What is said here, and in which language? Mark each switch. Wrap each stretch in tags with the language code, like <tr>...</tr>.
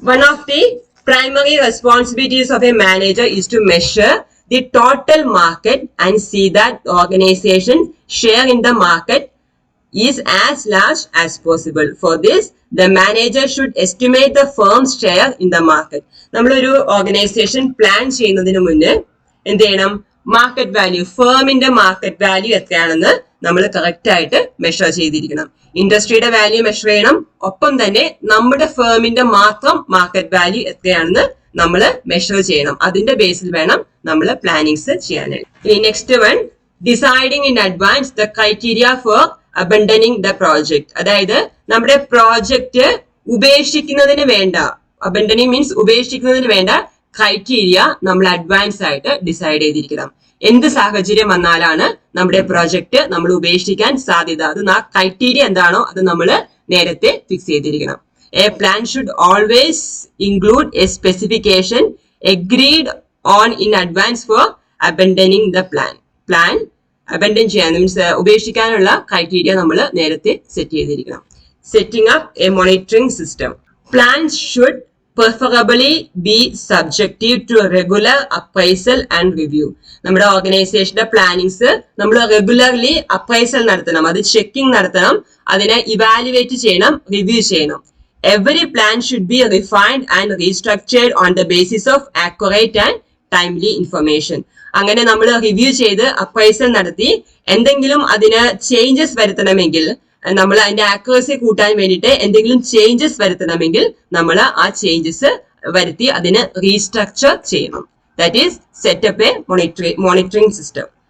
<en>One of the primary responsibilities of a manager is to measure the total market and see that the organization's share in the market is as large as possible. For this, the manager should estimate the firm's share in the market.</en> <ml>നമ്മളൊരു organisation plan ചെയ്യുന്നതിന് മുന്നേ എന്ത് ചെയ്യണം? Market value, ഫേമിന്റെ market value എത്രയാണെന്ന് നമ്മൾ correct ആയിട്ട് measure ചെയ്തിരിക്കണം. ഇൻഡസ്ട്രിയുടെ value measure ചെയ്യണം, ഒപ്പം തന്നെ നമ്മുടെ ഫേമിന്റെ മാത്രം മാർക്കറ്റ് വാല്യൂ എത്രയാണെന്ന് നമ്മൾ മെഷർ ചെയ്യണം. അതിന്റെ ബേസിൽ വേണം നമ്മൾ പ്ലാനിങ്സ് ചെയ്യാനായിട്ട്. ഇനി</ml> <en>Next one, deciding in advance the criteria for abandoning the project.</en> <ml>അതായത് നമ്മുടെ പ്രോജക്റ്റ് ഉപേക്ഷിക്കുന്നതിന് വേണ്ട, അബൻഡനിങ് മീൻസ് ഉപേക്ഷിക്കുന്നതിന് വേണ്ട ക്രൈറ്റീരിയ നമ്മൾ അഡ്വാൻസ് ആയിട്ട് ഡിസൈഡ് ചെയ്തിരിക്കണം. എന്ത് സാഹചര്യം വന്നാലാണ് നമ്മുടെ പ്രോജക്റ്റ് നമ്മൾ ഉപേക്ഷിക്കാൻ സാധ്യത, അത് ആ ക്രൈറ്റീരിയ എന്താണോ അത് നമ്മൾ നേരത്തെ ഫിക്സ് ചെയ്തിരിക്കണം.</ml> <en>A plan should always include a specification agreed on in advance for abandoning the plan.</en> <ml>Plan abundant ചെയ്യാൻ മീൻസ് ഉപേക്ഷിക്കാനുള്ള ക്രൈറ്റീരിയ നമ്മൾ നേരത്തെ സെറ്റ് ചെയ്തിരിക്കണം.</ml> <en>Setting up a monitoring system. Plans should preferably be subjective to regular appraisal and review.</en> <ml>നമ്മുടെ ഓർഗനൈസേഷന്റെ plannings നമ്മൾ regularly appraisal നടത്തണം, അത് checking നടത്തണം, അതിനെ ഇവാലുവേറ്റ് ചെയ്യണം, റിവ്യൂ ചെയ്യണം.</ml> <en>Every plan should be refined and restructured on the basis of accurate and timely information.</en> <ml>അങ്ങനെ നമ്മൾ റിവ്യൂ ചെയ്ത് അപ്രൈസൽ നടത്തി എന്തെങ്കിലും അതിന് ചേഞ്ചസ് വരുത്തണമെങ്കിൽ, നമ്മൾ അതിന്റെ ആക്യുറസി കൂട്ടാൻ വേണ്ടിയിട്ട് എന്തെങ്കിലും ചേഞ്ചസ് വരുത്തണമെങ്കിൽ നമ്മൾ ആ ചേഞ്ചസ് വരുത്തി അതിന് റീസ്ട്രക്ചർ ചെയ്യണം.</ml> <en>That is set up a monitoring system.</en>